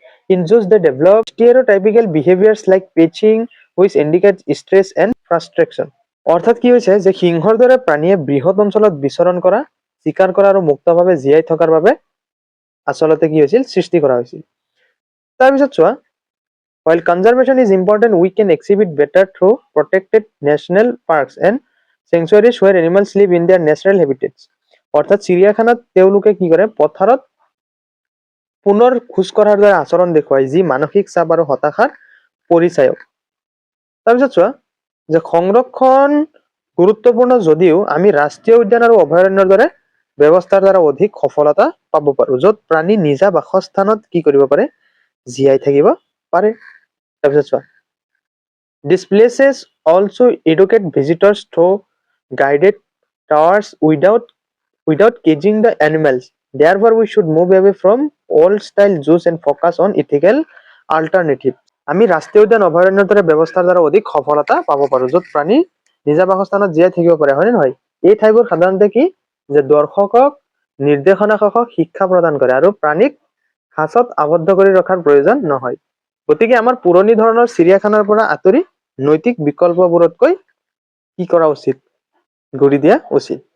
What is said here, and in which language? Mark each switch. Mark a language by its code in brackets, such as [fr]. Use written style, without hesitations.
[en] In zoos they develop stereotypical behaviors like pitching, which indicates stress and frustration. [as] অৰ্থাৎ কি হৈছে যে সিংহৰ দৰে প্ৰাণীয়ে বৃহৎ অঞ্চলত বিচৰণ কৰা, চিকাৰ কৰা আৰু মুক্তভাৱে জীয়াই থকাৰ বাবে আচলতে কি হৈছিল? সৃষ্টি কৰা হৈছিল। তাৰপিছত চোৱা, [en] while conservation is important, we can exhibit better through protected national parks and sanctuaries where animals live in their natural habitats. [as] অৰ্থাৎ চিৰিয়াখানাত তেওঁলোকে কি কৰে? পথাৰত পুনৰ খোজ কঢ়াৰ দৰে আচৰণ দেখুৱায়, যি মানসিক চাপ আৰু হতাশাৰ পৰিচায়ক। তাৰপিছত চোৱা, যে সংৰক্ষণ গুৰুত্বপূৰ্ণ যদিও আমি ৰাষ্ট্ৰীয় উদ্যান আৰু অভয়াৰণ্যৰ দৰে ব্যৱস্থাৰ দ্বাৰা অধিক সফলতা পাব পাৰো, য'ত প্ৰাণী নিজা বাসস্থানত কি কৰিব পাৰে? জীয়াই থাকিব পাৰে। তাৰপিছত চোৱা, [en] these places also educate visitors through guided tours without caging the animals. Therefore we should move away from old style zoos and focus on ethical alternatives. [as] আমি ৰাষ্ট্ৰীয় উদ্যান অভয়াৰণ্যৰ দৰে ব্যৱস্থাৰ দ্বাৰা অধিক সফলতা পাব পাৰো, য'ত প্ৰাণী নিজা বাসস্থানত জীয়াই থাকিব পাৰে, হয়নে নহয়? এই ঠাইবোৰ সাধাৰণতে কি যে দৰ্শকক নিৰ্দেশনাসহ শিক্ষা প্ৰদান কৰে আৰু প্ৰাণীক সাঁচত আবদ্ধ কৰি ৰখাৰ প্ৰয়োজন নহয়। গতিকে আমাৰ পুৰণি ধৰণৰ চিৰিয়াখানাৰ পৰা আঁতৰি নৈতিক বিকল্পবোৰতকৈ কি কৰা উচিত, ঘূৰি দিয়া উচিত।